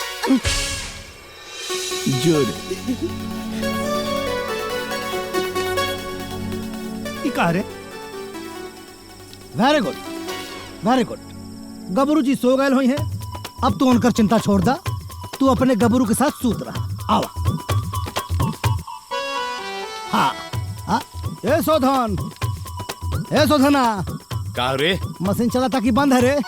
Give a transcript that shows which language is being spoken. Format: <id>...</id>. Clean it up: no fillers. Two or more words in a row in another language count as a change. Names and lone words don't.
<bho>जोर का रे?</bho> <en>Very good, very good.</en> <bho>गबरू जी सो गए हुई हैं, अब तू उनकर चिंता छोड़ दा, तू अपने गबरू के साथ सूत रहा। आवा। हाँ हाँ, ए शोधन, ए शोधना, का रे? मशीन चला था कि बंद है रे?</bho>